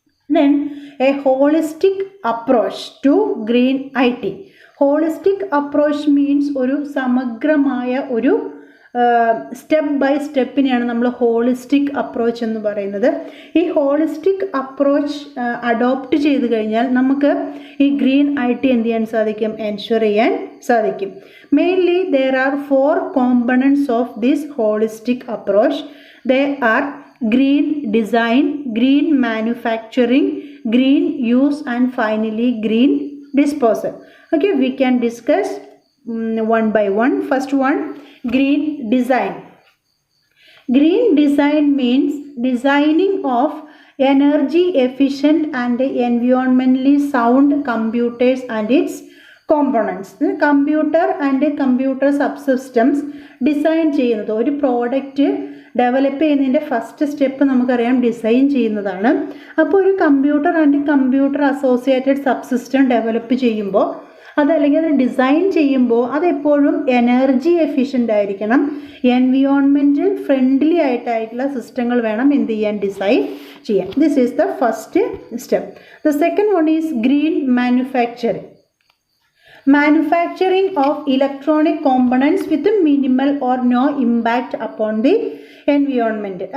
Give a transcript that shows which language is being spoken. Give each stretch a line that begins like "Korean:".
English: Then a holistic approach to green IT. Holistic approach means
Malayalam: ഒരു സമഗ്രമായ ഒരു step by സ്റ്റെപ്പിനെയാണ് നമ്മൾ ഹോളിസ്റ്റിക് അപ്രോച്ച് എന്ന് പറയുന്നത്. ഈ ഹോളിസ്റ്റിക് അപ്രോച്ച് അഡോപ്റ്റ് ചെയ്ത് കഴിഞ്ഞാൽ നമുക്ക് ഈ ഗ്രീൻ IT എന്ത് ചെയ്യാൻ സാധിക്കും? എൻഷുർ ചെയ്യാൻ സാധിക്കും.
English: Mainly there are 4 components of this holistic approach. They are green design, green manufacturing, green use and finally green disposal. Okay, we can discuss one by one. First one, green design. Green design means designing of energy efficient and environmentally sound computers and its components. Computer and computer subsystems
Malayalam: design ചെയ്യുന്നത്, ഒരു product develop ചെയ്യുന്നതിൻ്റെ first step നമുക്കറിയാം design ചെയ്യുന്നതാണ്. അപ്പോൾ ഒരു computer and computer associated subsystem develop ചെയ്യുമ്പോൾ അതല്ലെങ്കിൽ അത് ഡിസൈൻ ചെയ്യുമ്പോൾ അതെപ്പോഴും എനർജി എഫിഷ്യൻ്റ് ആയിരിക്കണം, എൻവിയോൺമെൻറ്റൽ ഫ്രണ്ട്ലി ആയിട്ടുള്ള സിസ്റ്റങ്ങൾ വേണം എന്ത് ചെയ്യാൻ, ഡിസൈൻ ചെയ്യാൻ.
English: This is the first step. The second one is green manufacturing. Manufacturing of electronic components with minimal or no impact upon the environment.